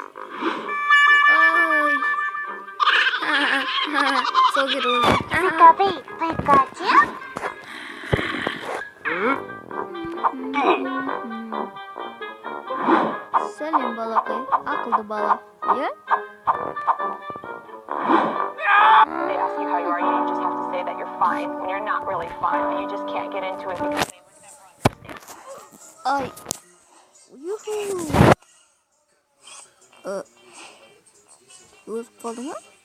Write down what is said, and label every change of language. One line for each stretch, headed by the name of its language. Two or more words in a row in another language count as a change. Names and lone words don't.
Kazakh: Ой. Сол керек. Пикачу? Сәлем, балақай. Ақылды бала. Иә?
English: They ask you how you are, you just have to say that you're fine when you're not really fine, but you just can't get into it because they would never understand.
Kazakh: Ай. Юху. Өліп қалды ма?